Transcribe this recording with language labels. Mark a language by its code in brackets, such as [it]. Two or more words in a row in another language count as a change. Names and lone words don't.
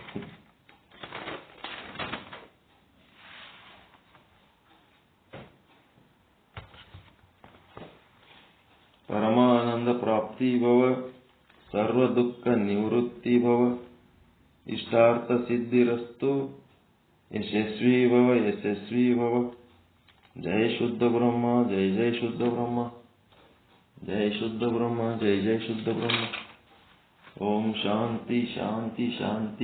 [sa] ಪರಮಾನಂದ ಪ್ರಾಪ್ತಿ ಭವ, ಸರ್ವ ದುಃಖ ನಿವೃತ್ತಿ ಭವ, ಇಷ್ಟಾರ್ಥ ಸಿದ್ಧಿರಸ್ತು, ಯಶಸ್ವಿ ಭವ ಯಶಸ್ವಿ ಭವ. ಜಯ ಶುದ್ಧ ಬ್ರಹ್ಮ, ಜಯ ಜಯ ಶುದ್ಧ ಬ್ರಹ್ಮ, ಜಯ ಶುದ್ಧ ಬ್ರಹ್ಮ, ಜಯ ಜಯ ಶುದ್ಧ ಬ್ರಹ್ಮ. ಓಂ ಶಾಂತಿ ಶಾಂತಿ ಶಾಂತಿ.